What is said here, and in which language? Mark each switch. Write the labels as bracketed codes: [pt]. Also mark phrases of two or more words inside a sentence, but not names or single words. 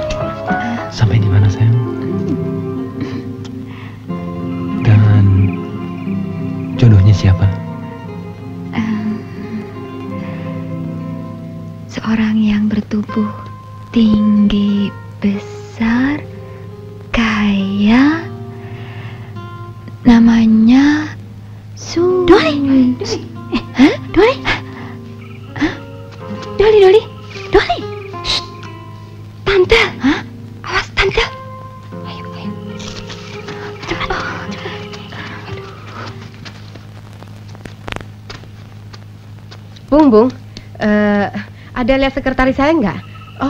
[id] Sampai di mana sayang? Dan jodohnya siapa? Seorang yang bertubuh tinggi, besar, kaya, namanya Dolly. Dolly? Dolly? Dolly? Shh. Tante? Hah? Awas, Tante. Ayo. Cepat. Bung, ada lihat sekretaris saya nggak? Oh,